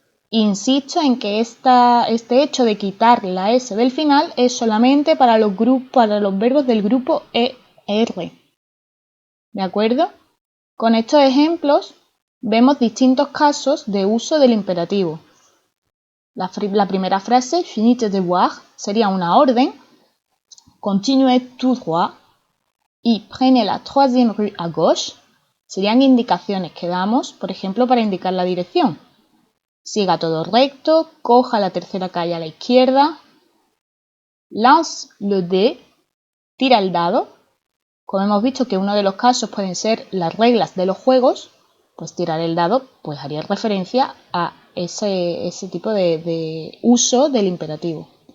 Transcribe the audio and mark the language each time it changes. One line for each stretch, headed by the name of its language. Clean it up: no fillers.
Spanish: Insisto en que este hecho de quitar la S del final es solamente para los verbos del grupo ER. ¿De acuerdo? Con estos ejemplos vemos distintos casos de uso del imperativo. La primera frase,
French: finis tes devoirs,
Spanish: sería una orden.
French: Continuez tout droit
Spanish: y
French: prenez la troisième rue à gauche.
Spanish: Serían indicaciones que damos, por ejemplo, para indicar la dirección. Siga todo recto, coja la tercera calle a la izquierda.
French: Lance le dé,
Spanish: tira el dado. Como hemos visto que uno de los casos pueden ser las reglas de los juegos, pues tirar el dado pues haría referencia a ese tipo de uso del imperativo.